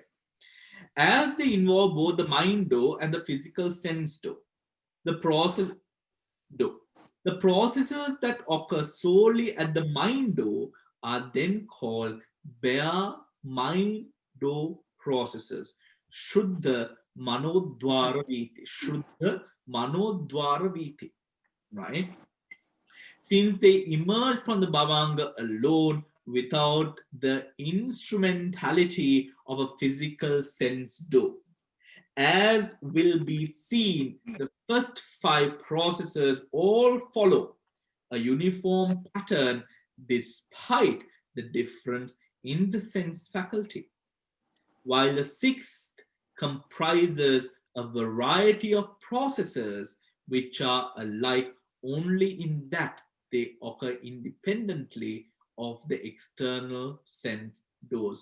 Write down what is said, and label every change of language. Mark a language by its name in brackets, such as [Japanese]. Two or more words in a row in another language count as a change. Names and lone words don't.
[English] As they involve both the mind door and the physical sense door, the process door. The processes that occur solely at the mind door are then called bare mind door processes. [Pali] Shuddha manodvara viti. Shuddha manodvara viti. [English] Right? Since they emerge from the bhavanga alone without the instrumentality of a physical sense door. As will be seen, the first five processes all follow a uniform pattern despite the difference in the sense faculty, while the sixth comprises a variety of processes which are alike only in that they occur independently of the external sense doors.